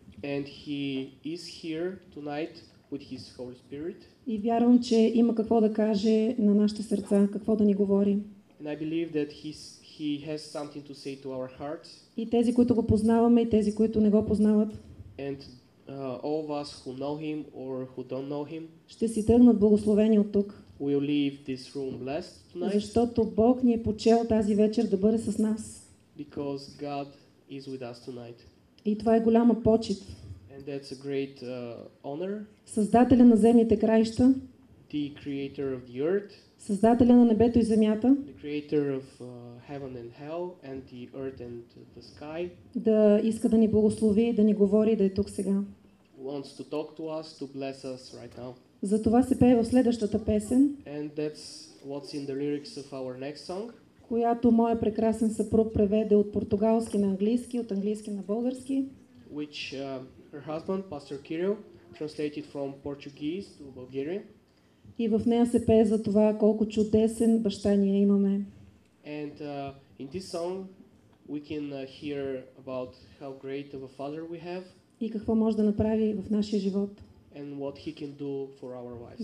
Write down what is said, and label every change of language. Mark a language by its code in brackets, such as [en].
[en] and He is here tonight with His Holy Spirit. [bg] И вярвам, че има какво да каже на нашите сърца, какво да ни говори. [en] And I believe that He has something to say to our hearts. [bg] И тези, които го познаваме, и тези, които не го познават, [en] And all of us who know Him or who don't know Him [bg] ще си тръгнат благословени от тук. [en] will leave this room blessed tonight [bg] Защото Бог ни е почел тази вечер да бъде с нас. [en] because God is with us tonight. [bg] И това е голяма почит. [en] And that's a great honor. [bg] Създателя на земните краища, [en] The Creator of the earth, [bg] Създателя на небето и земята, [en] the Creator of heaven and hell, and the earth and the sky, [bg] да иска да ни благослови, да ни говори и да е тук сега. [en] wants to talk to us, to bless us right now. [bg] За това се пее в следващата песен, [en] And that's what's in the lyrics of our next song, [bg] която моя прекрасен съпруг преведе от португалски на английски, от английски на български. [en] which her husband, Pastor Kirill, translated from Portuguese to Bulgarian. [bg] И в нея се пее за това колко чудесен баща ние имаме. [en] And in this song, we can hear about how great of a father we have [bg] И какво може да направи в нашия живот. [en] and what he can do for our lives.